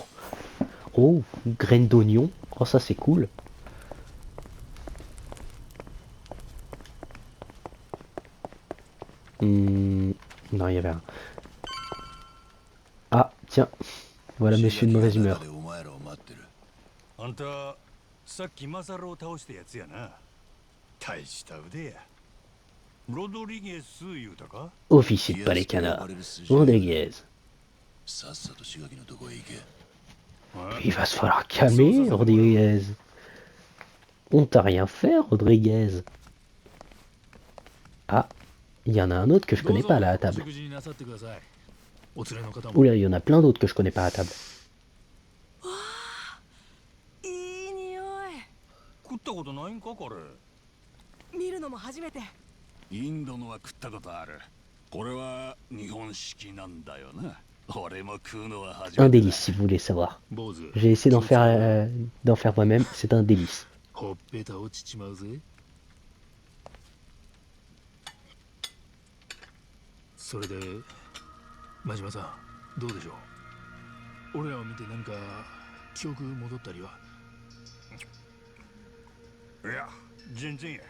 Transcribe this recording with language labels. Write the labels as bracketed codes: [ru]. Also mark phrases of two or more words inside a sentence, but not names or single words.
[fr] Oh, graines d'oignon. Oh, ça c'est cool. Non, il y avait un. Ah, tiens, voilà monsieur de mauvaise humeur. [ja] あんたさっきマサルを倒したやつやな。大した腕や。ロドリゲス言うたか？ [fr] Officier de Palecana, Rodriguez. [ja] さっさと志垣のとこへ行け。 [fr] Il va se falloir calmer, Rodriguez. On t'a rien fait, Rodriguez. Ah, il y en a un autre que je connais pas là à table. Oula, il y en a plein d'autres que je connais pas à table. [ja] いい匂い。食ったことないんかこれ。見るのも初めて。インドのは食ったことある。これは日本式なんだよな。俺も食うのは初 [fr] Un [ja] めて [fr] délice [ja] だ。 [fr] si vous voulez savoir. [ja] 坊主、 [fr] J'ai essayé d'en faire moi-même, c'est un délice. [ja] ほっぺた落ちちまうぜ。それで、真島さん、どうでしょう。俺らを見て何か記憶戻ったりは。いや、全然や。